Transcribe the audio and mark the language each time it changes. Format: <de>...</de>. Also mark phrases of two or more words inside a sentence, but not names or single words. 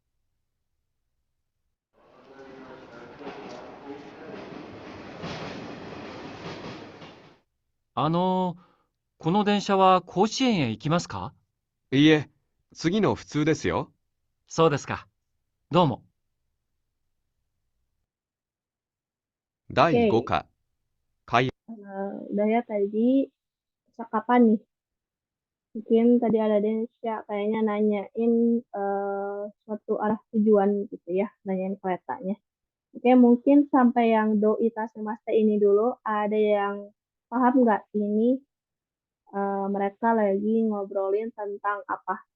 <ja>この電車は甲子園へ行きますか？いいえ、次の普通ですよ。そうですか。どうも。第</ja> <id>Oke,</id> <ja>5課会</ja> <id>udah ya tadi kapan nih? Mungkin tadi ada Densya kayaknya nanyain suatu arah tujuan gitu ya, nanyain keretanya. Oke, mungkin sampai yang</id> <ja>どういたしまして</ja> <id>ini dulu, ada yang paham nggak ini mereka lagi ngobrolin tentang apa?</id>